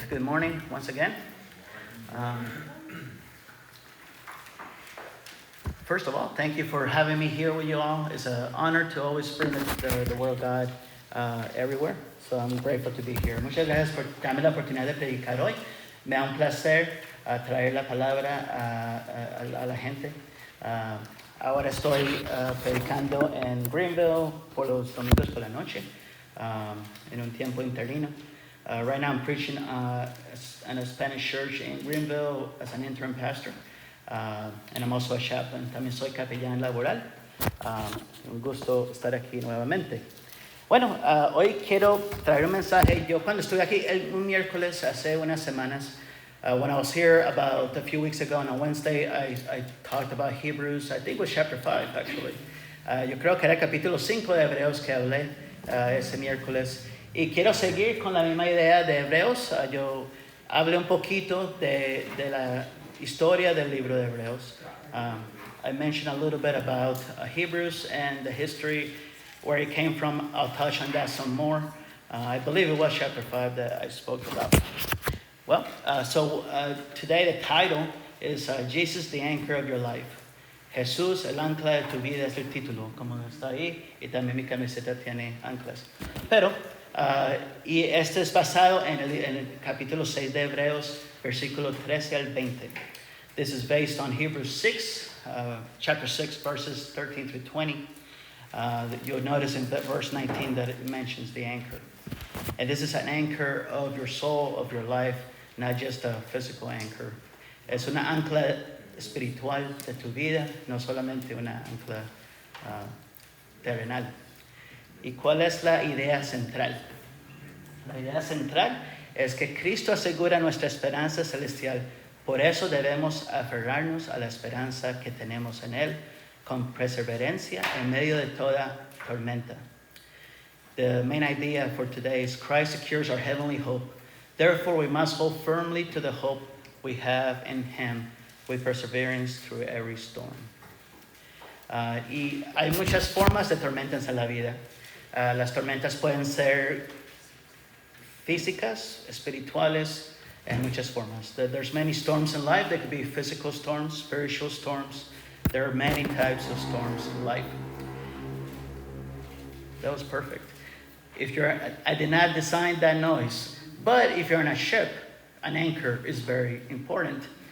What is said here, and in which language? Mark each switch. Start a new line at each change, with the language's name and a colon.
English: Good morning once again. First of all, thank you for having me here with you all. It's an honor to always bring the Word of God everywhere. So I'm grateful to be here.
Spanish: Muchas gracias por darme la oportunidad de predicar hoy. Me da un placer traer la palabra a la gente. Ahora estoy predicando en Greenville por los domingos por la noche, en un tiempo interino.
English: Right now I'm preaching in a Spanish church in Greenville as an interim pastor. And I'm also a chaplain.
Spanish: También soy capellán laboral. Un gusto estar aquí nuevamente. Bueno, hoy quiero traer un mensaje. Yo cuando estuve aquí un miércoles hace unas semanas,
English: when I was here about a few weeks ago on a Wednesday, I talked about Hebrews. I think it was chapter 5 actually.
Spanish: Yo creo que era el capítulo 5 de Hebreos que hablé ese miércoles. Y quiero seguir con la misma idea de Hebreos. Yo hablé un poquito de la historia del libro de Hebreos.
English: I mentioned a little bit about Hebrews and the history, where it came from. I'll touch on that some more. I believe it was chapter 5 that I spoke about. Well, so today the title is Jesus, the Anchor of Your Life.
Spanish: Jesús, el ancla de tu vida es el título, como está ahí, y también mi camiseta tiene anclas. Pero, y este es basado en el capítulo 6 de Hebreos, versículo 13 al 20. This is based on Hebrews 6, chapter 6, verses 13 through 20.
English: You'll notice in verse 19 that it mentions the anchor. And this is an anchor of your soul, of your life, not just a physical anchor.
Spanish: Es una ancla espiritual de tu vida, no solamente una ancla terrenal. ¿Y cuál es la idea central? La idea central es que Cristo asegura nuestra esperanza celestial. Por eso debemos aferrarnos a la esperanza que tenemos en Él con perseverancia en medio de toda tormenta.
English: The main idea for today is Christ secures our heavenly hope. Therefore, we must hold firmly to the hope we have in Him with perseverance through every storm.
Spanish: Y hay muchas formas de tormentas en la vida. Las tormentas pueden ser físicas, espirituales, and muchas formas.
English: There's many storms in life. There could be physical storms, spiritual storms. There are many types of storms in life. That was perfect. I did not design that noise, but if you're on a ship, an anchor is very important.